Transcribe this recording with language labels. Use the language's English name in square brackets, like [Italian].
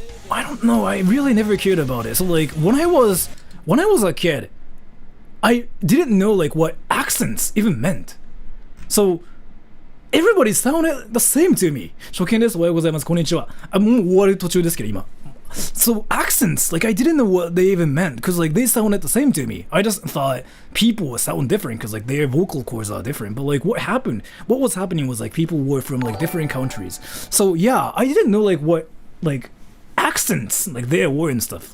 [English] I don't know, I really never cared about it. So like, when I was a kid, I didn't know like what accents even meant. So, everybody sounded the same to me. [Japanese] 初見です。おはようございます。こんにちは。もう終わる途中ですけど、今。 [English] So accents, like I didn't know what they even meant because like they sounded the same to me. I just thought people would sound different because like their vocal cords are different. But like what was happening was like people were from like different countries. So yeah, I didn't know like what like accents like there were and stuff.